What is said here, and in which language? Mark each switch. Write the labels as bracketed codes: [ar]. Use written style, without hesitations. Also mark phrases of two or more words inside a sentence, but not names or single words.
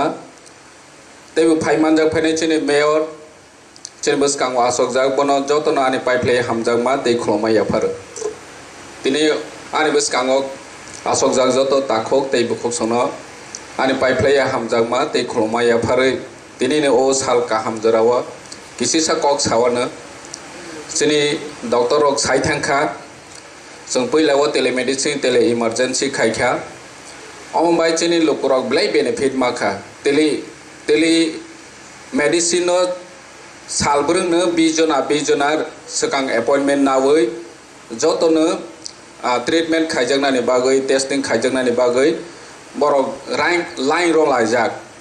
[trp] तेबो फाइमानजाक फाइनाय चेने मेयर चेने बसकांग आसक जाक बनो जतन आने पाइप्ले हमजाक मा दै खुलमाया फारो तिनि आने बसकांग आसक जाक जत ताखक दै बुखक सनो आने पाइप्ले हमजाक मा दै खुलमाया फारो तिनि ने ओ साल का हमजराव किसी सा कक सावनो जोंनि डॉक्टर रक साइथांखा जों पहिलाव [en] telemedicine tele emergency [trp] खायखा अमबाय जोंनि लोकरक ब्लाय बेनिफिट माखा टेलि मेडिसिन सालब्रोंनो 20 जना सिगां एपॉइंटमेंट नावै जतनो ट्रिटमेंट खायजांनानि बागै टेस्टिं खायजांनानि बागै बरक लाइन रलायजाक